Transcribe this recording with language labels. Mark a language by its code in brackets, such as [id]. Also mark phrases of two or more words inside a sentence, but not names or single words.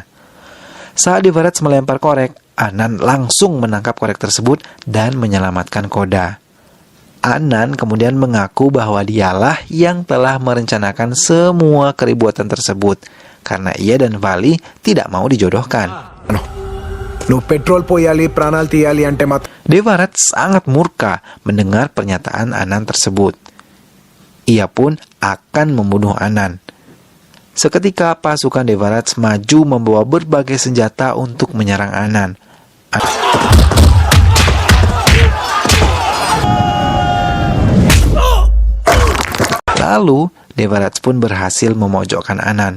[id] Saat Devaraj melempar korek, Anand langsung menangkap korek tersebut dan menyelamatkan Koda. Anand kemudian mengaku bahwa dialah yang telah merencanakan semua keributan tersebut, karena ia dan Vali tidak mau dijodohkan. [te] నువ్వు పెట్రోల్ పోయాలి ప్రాణాలు తీయాలి అంటే మాత్రం [id] Devaraj sangat murka mendengar pernyataan Anand tersebut. Ia pun akan membunuh Anand. Seketika pasukan Devaraj maju membawa berbagai senjata untuk menyerang Anand. Lalu Devaraj pun berhasil memojokkan Anand.